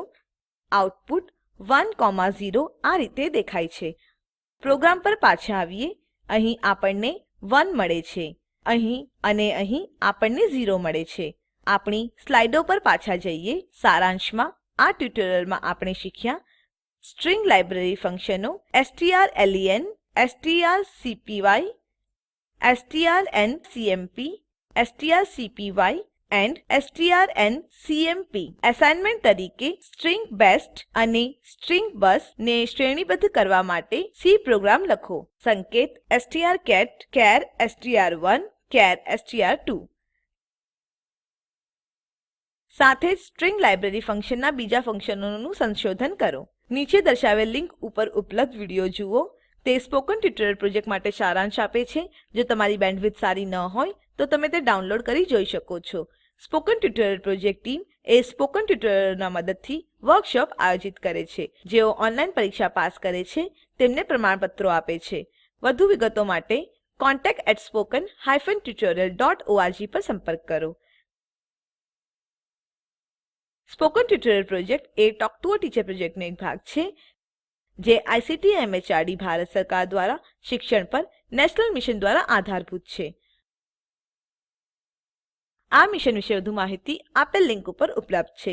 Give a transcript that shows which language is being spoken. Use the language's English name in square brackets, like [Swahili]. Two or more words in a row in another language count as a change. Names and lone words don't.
[Gujarati] આઉટપુટ 1,0 આ રીતે દેખાય છે. પ્રોગ્રામ પર પાછા આવીએ. અહીં આપણને 1 મળે છે. અહીં આપણને 0 મળે છે. આપણી સ્લાઇડો પર પાછા જઈએ. સારાંશમાં આ ટ્યુટોરીયલમાં આપણે શીખ્યા [English] string library [Gujarati] ફંક્શનો strlen, strcpy, strncmp, strcpy and strncmp. એસાઇનમેન્ટ તરીકે સ્ટ્રિંગ બેસ્ટ અને સ્ટ્રિંગ બસ ને શ્રેણીબદ્ધ કરવા માટે [English] C program [Gujarati] લખો. સંકેત strcat char str1 char str2. સાથે જ [English] string library [Gujarati] ફંક્શનના બીજા ફંક્શનોનું સંશોધન કરો. નીચે દર્શાવેલ લિંક ઉપર ઉપલબ્ધ વિડીયો જુઓ. તે સ્પોકન ટ્યુટોરીયલ પ્રોજેક્ટ માટે સારાંશ આપે છે. જો તમારી બેન્ડવિડ્થ સારી ન હોય તો તમે તે ડાઉનલોડ કરી જોઈ શકો છો. સ્પોકન ટ્યુટોરીયલ પ્રોજેક્ટ ટીમ સ્પોકન ટ્યુટોરીયલોના મદદથી વર્કશોપ આયોજિત કરે છે. જેઓ ઓનલાઈન પરીક્ષા પાસ કરે છે તેમને પ્રમાણપત્રો આપે છે. વધુ વિગતો માટે contact@spoken-tutorial.org પર સંપર્ક કરો. સ્પોકન ટ્યુટોરીયલ પ્રોજેક્ટ એ ટોક ટુ અ ટીચર પ્રોજેક્ટનો એક ભાગ છે જે આઇસીટી એમએચઆરડી ભારત સરકાર દ્વારા શિક્ષણ પર [English] National Mission [Gujarati] દ્વારા આધારભૂત છે. આ મિશન વિશે વધુ માહિતી આપેલ લિંક ઉપર ઉપલબ્ધ છે.